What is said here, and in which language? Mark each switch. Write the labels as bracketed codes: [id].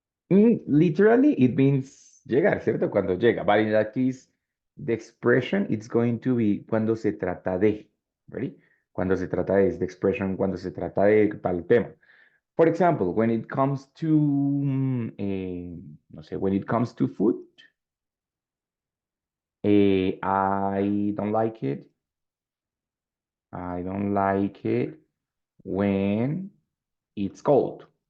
[en] Literally, it means llegar, [es] ¿cierto? Cuando llega. [en] But in that case, the expression it's going to be [es] cuando se trata de. [en] Ready? [es] Cuando se trata de es [en] the expression [es] cuando se trata de para el tema. [en] For example, when it comes to, [es] no sé, [en] when it comes to food, I don't like it. I don't like it when it's cold.